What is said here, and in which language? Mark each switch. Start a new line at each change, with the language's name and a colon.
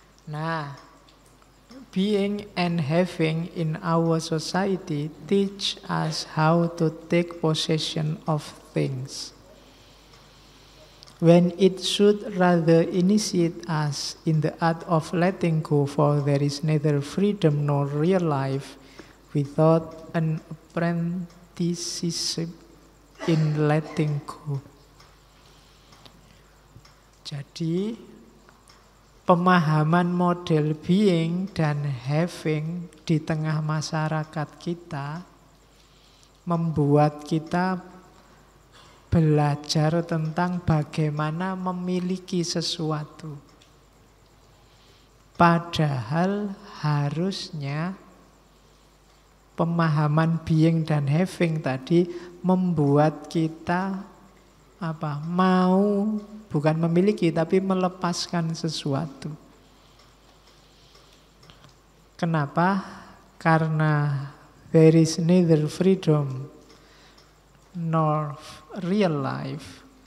English: Nah, being and having in our society teach us how to take possession of things, when it should rather initiate us in the art of letting go, for there is neither freedom nor real life without an apprenticeship in letting go.
Indonesian: Jadi pemahaman model being dan having di tengah masyarakat kita membuat kita belajar tentang bagaimana memiliki sesuatu. Padahal harusnya pemahaman being dan having tadi membuat kita mau bukan memiliki tapi melepaskan sesuatu. Kenapa? Karena
English: there is neither freedom nor real life.